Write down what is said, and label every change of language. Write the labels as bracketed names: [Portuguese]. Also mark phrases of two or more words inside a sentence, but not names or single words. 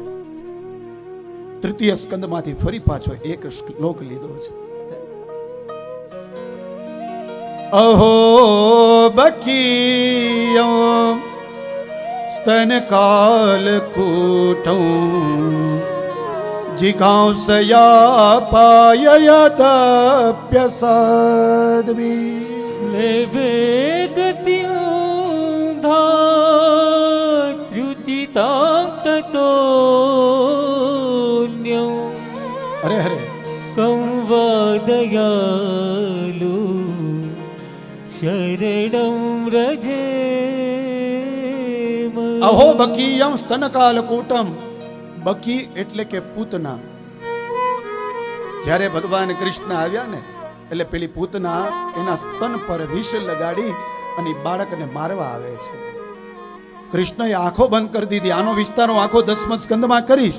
[Gujarati] તૃતીય સ્કંદમાંથી ફરી પાછો એક શ્લોક લીધો છે. [Sanskrit] અહો બકીયો સ્તન કાલ કૂટું जिघांसया पाययदप्यसाद्वी लेभे गतिं धात्रुचितां ततोऽन्यं अरे हरे कं वादयालु शरणं व्रजे अहो बकीयम स्तनकालकूटम [Gujarati] બકી એટલે કે પૂતના. જ્યારે ભગવાન કૃષ્ણ આવ્યા ને એટલે પેલી પૂતના એના સ્તન પર વિષ લગાડી અને બાળકને મારવા આવે છે. કૃષ્ણએ આંખો બંધ કરી દીધી. આનો વિસ્તાર હું આખો 10મ સ્કંદમાં કરીશ.